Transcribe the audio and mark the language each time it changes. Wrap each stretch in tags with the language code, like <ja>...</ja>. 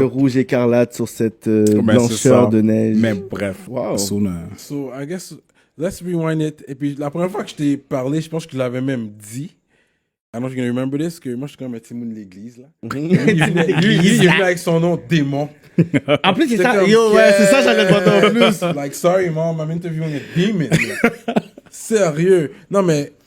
<fr>Le rouge écarlate sur cette blancheur de neige. Mais bref. Wow.</fr> <en>So, I guess, let's rewind it.</en> <fr>Et puis, la première fois que je t'ai parlé, je pense que je l'avais même dit.</fr> <en>I don't know if you're gonna remember this,</en> <fr>que moi, je suis comme un Timoun de l'église, là. Lui, il venait avec son nom, Démon. En plus, c'est ça. Comme, c'est ça, j'allais te voir en plus.</fr> <en>Like, sorry, mom, I'm interviewing a demon.</en> <fr>Sérieux. Non, mais</fr>